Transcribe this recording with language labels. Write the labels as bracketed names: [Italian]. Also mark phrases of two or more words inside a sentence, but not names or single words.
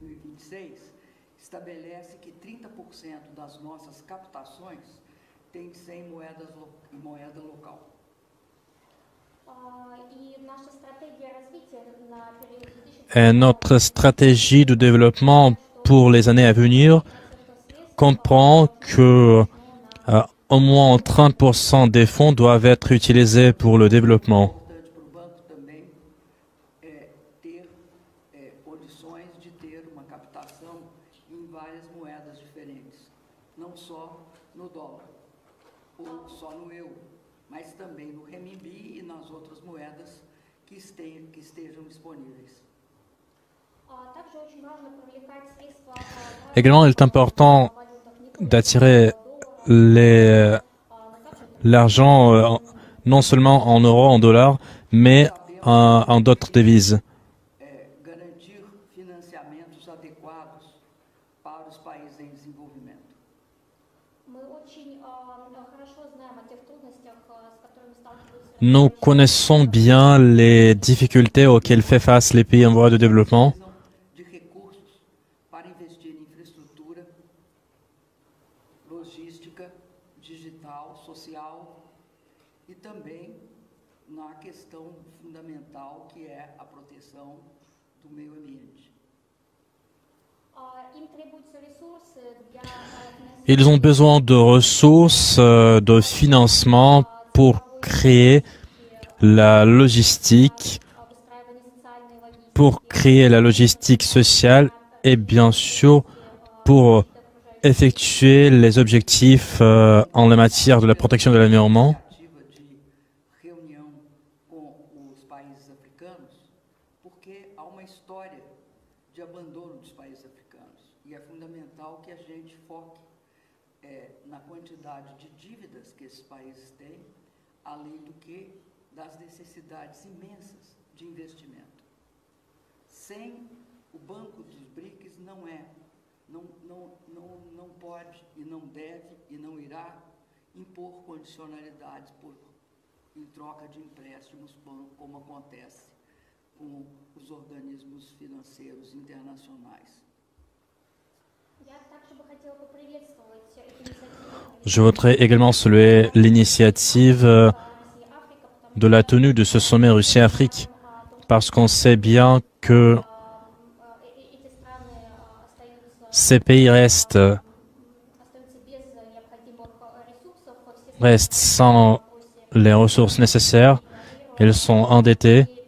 [French] Et notre stratégie de développement pour les années à venir comprend que au moins 30% des fonds doivent être utilisés pour le développement. [Portuguese] ter condições de ter uma captação em várias moedas diferentes, não só no dólar ou só no euro, mas também no renminbi e nas outras moedas que estejam disponíveis. [French] Également, il est important d'attirer l'argent non seulement en euros, en dollars, mais en d'autres devises. [Portuguese] Garantir financiamentos adequados para os países em desenvolvimento. [French] Nous connaissons bien les difficultés auxquelles fait face les pays en voie de développement. [Portuguese] De recursos para investir em infraestrutura, logística, digital, social e também na questão fundamental que é a proteção do meio ambiente. [French] Ils ont besoin de ressources, de financement pour créer la logistique, sociale et bien sûr pour effectuer les objectifs en la matière de la protection de l'environnement. [Portuguese] De reunião com os países africanos, porque há uma história de abandono dos países africanos e é fundamental que a gente foque na quantidade de dívidas que esses países têm, além do que das necessidades imensas de investimento. Sem o Banco dos BRICS não pode e não deve e não irá impor condicionalidades em troca de empréstimos, como acontece com os organismos financeiros internacionais. [French] Je voudrais également saluer l'initiative de la tenue de ce sommet Russie-Afrique, parce qu'on sait bien que ces pays restent sans les ressources nécessaires, ils sont endettés.